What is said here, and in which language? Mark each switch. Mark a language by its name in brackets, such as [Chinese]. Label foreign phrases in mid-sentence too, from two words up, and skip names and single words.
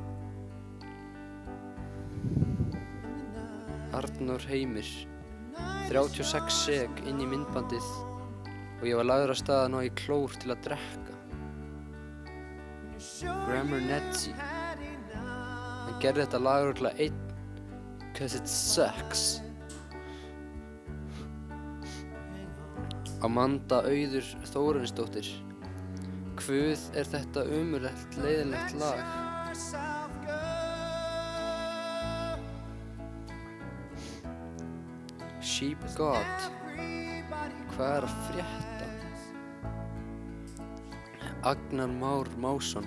[Icelandic] Arnór Heimir, 36 seg inn í myndbandið og ég var lagður af stað að ná í klór til að drekka. Grammar Netzi, hann gerði þetta lag örugglega einn, [English] 'cause it sucks. [Icelandic] Amanda Auður Þórarinsdóttir. Guð er þetta ömurlegt, leiðinlegt lag. [English] Sheep God. [Icelandic] Hvað er að frétta? Agnar Már Másson.